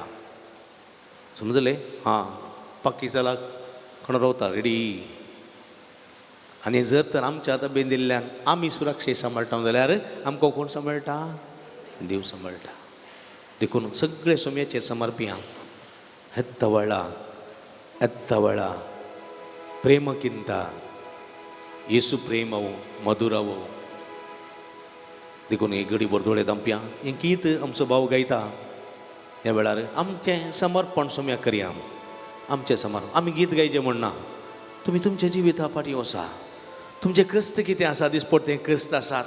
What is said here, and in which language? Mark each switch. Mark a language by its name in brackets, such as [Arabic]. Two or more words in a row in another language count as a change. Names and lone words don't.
[Konkani] समजलें? पक्की जाला खण रावता रेडी. आनी जर तर आमच्या आतां बेंदिल्ल्यान आमी सुरक्षीत सांबाळटा जाल्यार आमकां कोण सांबाळटा? देव सांबाळटा. देखून सगळे सोम्याचेर समर्पिया. [Kannada] ಎತ್ತವಳ ಪ್ರೇಮಕ್ಕಿಂತ ಯೇಸು ಪ್ರೇಮವು ಮಧುರವು. [Konkani] देखून एक घडी बरदोळे दंप्या हें गीत आमचो भाव गायता. ह्या वेळार आमचें समर्पण सोम्या करया. आमचें समर्पण आमी गीत गायचें म्हणना. तुमी तुमच्या जिविता फाटीं वसा. तुमचे कश्ट कितें आसा दिसपट्टे कश्ट आसात.